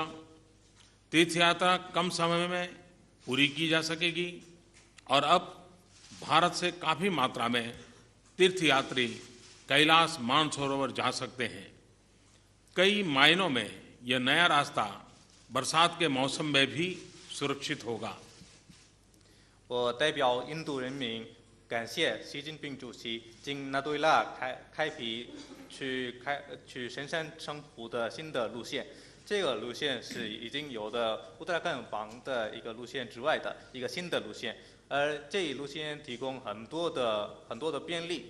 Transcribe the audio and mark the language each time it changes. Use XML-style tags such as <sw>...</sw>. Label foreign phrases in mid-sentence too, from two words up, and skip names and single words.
<hi>तीर्थयात्रा कम समय में पूरी की जा सकेगी और अब भारत से काफी मात्रा में तीर्थयात्री कैलाश मानसरोवर जा सकते हैं। कई मायनों में यह नया रास्ता बरसात के मौसम में भी सुरक्षित होगा।</hi> <zh>我代表印度人民感谢习近平主席经纳对拉开辟去神山圣湖的新的路线。这个路线是已经有的乌特拉坎邦的一个路线之外的一个新的路线，而这一路线提供很多的便利。</zh>